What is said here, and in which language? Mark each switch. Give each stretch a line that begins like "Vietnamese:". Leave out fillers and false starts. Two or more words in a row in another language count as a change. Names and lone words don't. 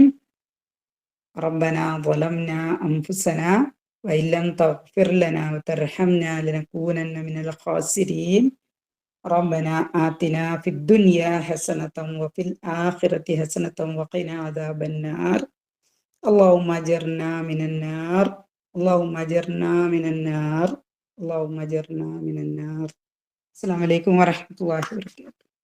Arabic: ربنا ظلمنا أنفسنا وإن لم تغفر لنا وترحمنا لنكونن من الخاسرين. ربنا آتنا في الدنيا حسنة وفي الآخرة حسنة وقنا عذاب النار. اللهم اجرنا من النار. اللهم اجرنا من النار. اللهم اجرنا من النار. السلام عليكم ورحمة الله وبركاته.